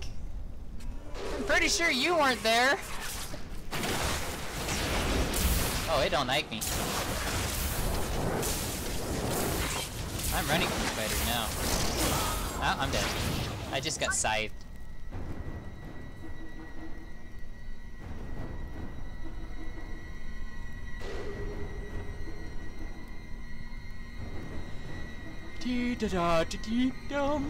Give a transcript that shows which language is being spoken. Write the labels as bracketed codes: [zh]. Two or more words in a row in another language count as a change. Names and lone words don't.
[en] I'm pretty sure you weren't there. Oh, it don't like me. I'm running from spiders now. Oh, I'm dead. I just got scythed. Dee da da dee dee dum.